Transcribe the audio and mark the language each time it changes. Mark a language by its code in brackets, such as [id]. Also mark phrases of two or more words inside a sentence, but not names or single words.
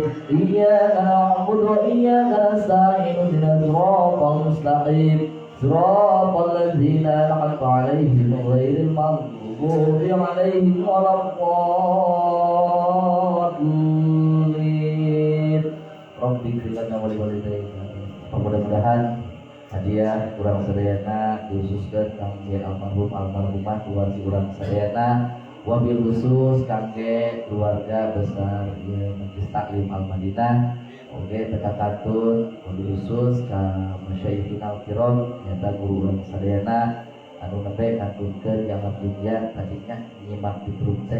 [ar] إياك نعبد وإياك نستعين اهدنا الصراط المستقيم صراط الذين أنعمت عليهم غير المغضوب عليهم ولا الضالين. Rabbi ighfir lana wa liwalidayna. [su] Mudah-mudahan hadiah urang sadayana dikhususkeun kangge almarhumah keluarga urang sadayana, [ar] wabil khusus [su] kangge keluarga besar Majlis Taklim Al-Madinah. Oke tekakatun [ar] wabil khusus [su] ka [ar] masyayikhin al-kiram [su] nyata guru urang sadayana anu nembe katunkeun jangan dunya tadinya nyimak di grup teh.